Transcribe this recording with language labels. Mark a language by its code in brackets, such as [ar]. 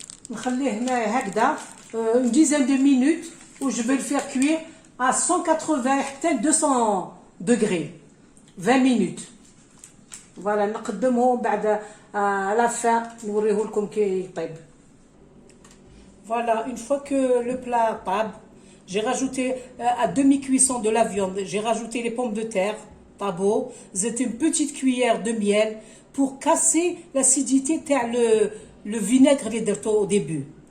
[ar] نخليه هنا هكذا [fr] une dizaine de minutes, où je vais le faire cuire à 180 حتى 200 degrés 20 minutes. [ar] Voilà, نقدمه بعد [fr] à la fin [ar] نوريه لكم كي يطيب. [fr] Voilà, une fois que le plat [ar] طاب, [fr] j'ai rajouté à demi-cuisson de la viande, j'ai rajouté les pommes de terre, [ar] طابو, [fr] c'est une petite cuillère de miel pour casser l'acidité تاع le vinaigre [ar] اللي درته [fr] au début.